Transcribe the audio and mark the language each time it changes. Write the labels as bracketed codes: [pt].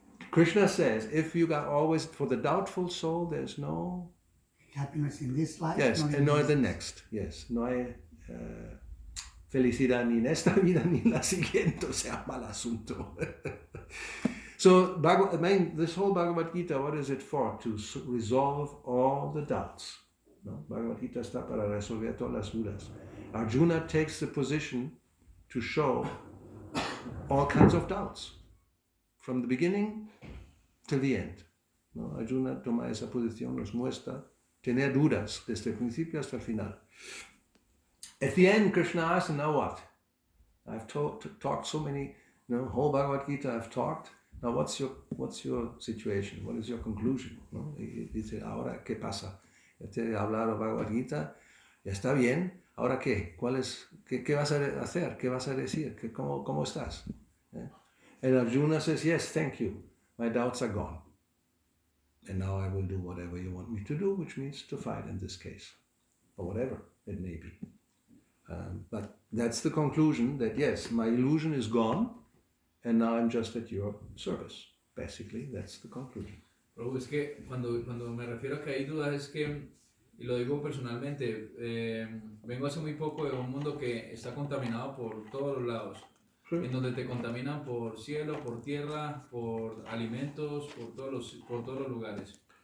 [en] Krishna says, if you got always, for the doubtful soul, there's no happiness in this life. Yes, and no in the next. [es] Yes, no hay felicidad ni en esta vida ni en la siguiente, o sea, mal asunto. [en] So, this whole Bhagavad Gita, what is it for? To resolve all the doubts. [es] No? Bhagavad Gita está para resolver todas las dudas. [en] Arjuna takes the position to show all kinds of doubts, from the beginning till the end. ¿No? [es] Arjuna toma esa posición, nos muestra tener dudas desde el principio hasta el final. [en] At the end, Krishna asks, now what? I've talked so many, whole Bhagavad Gita I've talked. Now what's your situation? What is your conclusion? [es] ¿No? Y dice, ahora, ¿qué pasa? Ya te he hablado Bhagavad Gita, ya está bien, ¿ahora qué? ¿Qué vas a hacer? ¿Qué vas a decir? ¿Cómo estás? [en] And Arjuna says, yes, thank you. My doubts are gone. And now I will do whatever you want me to do, which means to fight in this case, or whatever it may be. But that's the conclusion, that yes, my illusion is gone, and now I'm just at your service. Basically, that's the conclusion. [es] Pero es que cuando me refiero a que hay dudas es que, y lo digo personalmente, vengo hace muy poco de un mundo que está contaminado por todos los lados. Sí. En donde te contaminan por cielo, por tierra, por alimentos, por todos los lugares.